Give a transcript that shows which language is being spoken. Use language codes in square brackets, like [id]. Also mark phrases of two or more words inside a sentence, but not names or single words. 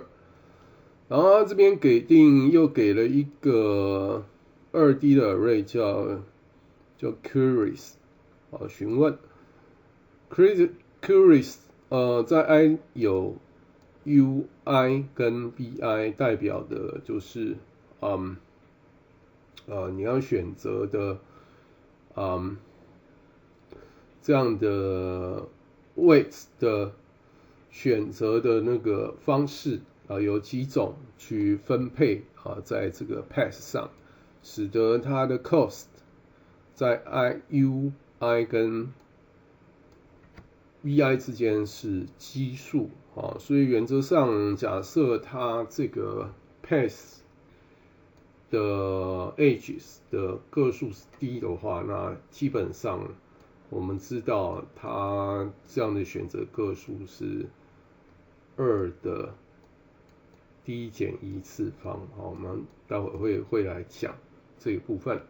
[zh] 然後他這邊又給了一個2D 的 array 叫 queries 詢問 queries 在 i 有 ui 跟 vi 代表的就是你要選擇的這樣的 weights 的選擇的那個方式有幾種去分配在這個 path 上，使得它的 cost 在 ui 跟 vi 之間是奇數，所以原則上假設它這個 path 的 edges 的個數是低的話，那基本上我們知道它這樣的選擇個數是2的d 減1次方，我們待會會來講這個部分。